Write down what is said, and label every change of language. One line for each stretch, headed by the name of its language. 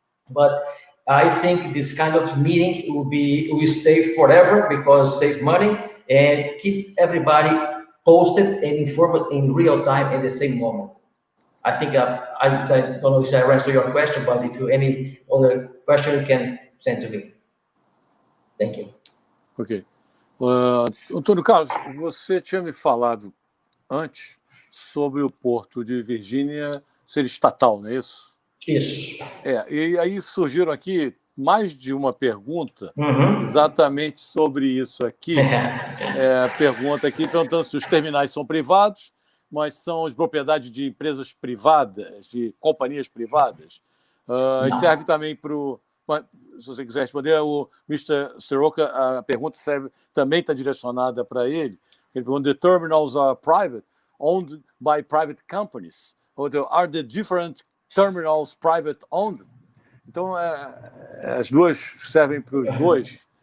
English: But I think this kind of meetings will stay forever, because save money and keep everybody posted and informed in real time at the same moment. I think I don't know if I answered your question, but if you any other question, you can send to me. Thank you. Ok.
Portuguese: Antônio Carlos, você tinha me falado antes sobre o porto de Virgínia ser estatal, não é isso? Isso. E aí surgiram aqui mais de uma pergunta Uhum. exatamente sobre isso aqui. Pergunta aqui perguntando se os terminais são privados, mas são de propriedade de empresas privadas, de companhias privadas. E serve também para o... Se você quiser responder, o Mr. Soroka, a pergunta também está direcionada para ele. Ele pergunta:
English: the terminals are private, owned by private companies, or are the different terminals private owned?
Portuguese: Então, as duas servem para os dois.